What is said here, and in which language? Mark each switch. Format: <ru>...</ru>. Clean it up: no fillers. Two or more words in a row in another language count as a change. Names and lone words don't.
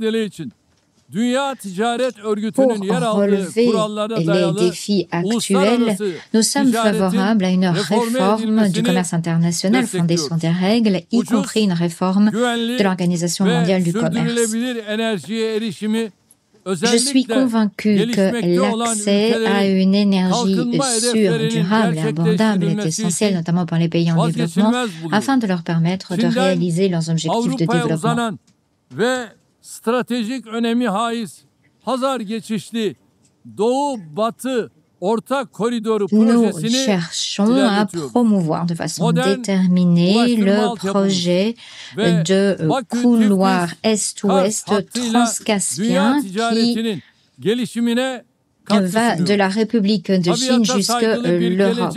<fr>Pour relever les défis actuels, nous sommes favorables à une réforme du commerce international fondée sur des règles, y compris une réforme de l'Organisation mondiale du commerce. Je suis convaincu que l'accès à une énergie sûre, durable et abordable est essentiel, notamment pour les pays en développement, afin de leur permettre de réaliser leurs objectifs de développement.</fr> <tr>Ve stratejik önemi haiz Hazar geçişli Doğu-Batı ortak koridoru projesini</tr> <fr>Nous cherchons à promouvoir de façon déterminée le projet de couloir Est-Ouest transcaspien qui va de la République de Chine jusqu'à l'Europe.</fr>